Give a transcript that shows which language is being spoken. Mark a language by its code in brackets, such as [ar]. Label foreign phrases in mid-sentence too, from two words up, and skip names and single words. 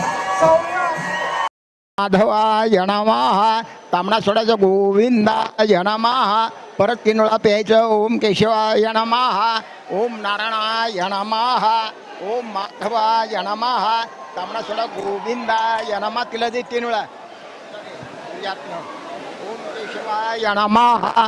[sa] माधवाय नमः, [mr] तांबडा सोडायचं [sa] गोविंदाय नमः, [mr] परत 3 वेळा प्यायचं [sa] ओम केशवाय नमः, ओम नारायणाय नमः, ओम माधवाय नमः, [mr] तांबडा सोडा [sa] गोविंदाय नमः, [mr] तिला दे 3 वेळा [sa] ओम केशवाय नमः।